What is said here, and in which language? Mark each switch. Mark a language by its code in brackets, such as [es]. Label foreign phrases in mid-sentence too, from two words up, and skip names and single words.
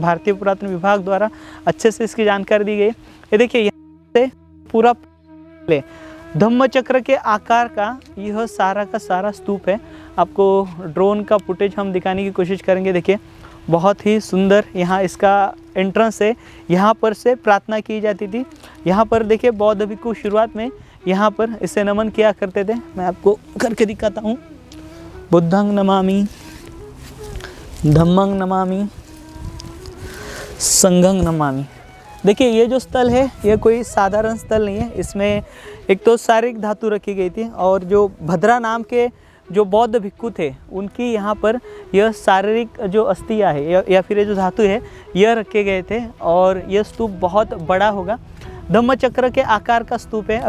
[hi] भारतीय पुरातन विभाग द्वारा अच्छे से इसकी जानकारी दी गई। ये देखिए यहाँ से पूरा धम्मचक्र के आकार का यह सारा का सारा स्तूप है। आपको ड्रोन का फुटेज हम दिखाने की कोशिश करेंगे। देखिए बहुत ही सुंदर यहाँ इसका एंट्रेंस है, यहाँ पर से प्रार्थना की जाती थी। यहाँ पर देखिए बौद्ध भिक्षु शुरुआत में यहाँ पर इसे नमन किया करते थे। मैं आपको करके दिखाता हूँ। [pi] बुद्धं नमामि, धम्मं नमामि, संघं नमामि। [hi] देखिए ये जो स्थल है ये कोई साधारण स्थल नहीं है। इसमें एक तो शारीरिक धातु रखी गई थी और जो भद्रा नाम के जो बौद्ध भिक्षु थे उनकी यहाँ पर यह शारीरिक जो अस्थियाँ है या फिर ये जो धातु है यह रखे गए थे। और यह स्तूप बहुत बड़ा होगा, धम्मचक्र के आकार का स्तूप है।